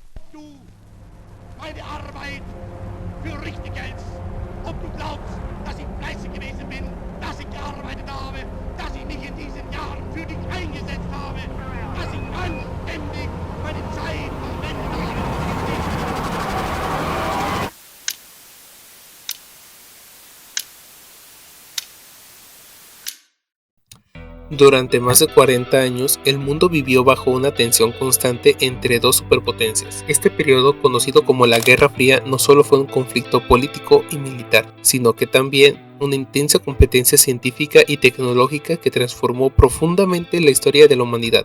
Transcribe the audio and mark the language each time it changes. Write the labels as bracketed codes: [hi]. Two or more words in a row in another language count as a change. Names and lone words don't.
[de] du meine Arbeit für richtig hältst, ob du glaubst, dass ich fleißig gewesen bin, dass ich gearbeitet habe, dass ich mich in diesen Jahren für dich eingesetzt habe, dass ich anständig meine Zeit verwendet habe. [es] Durante más de 40 años, el mundo vivió bajo una tensión constante entre dos superpotencias. Este periodo, conocido como la Guerra Fría, no solo fue un conflicto político y militar, sino que también una intensa competencia científica y tecnológica que transformó profundamente la historia de la humanidad.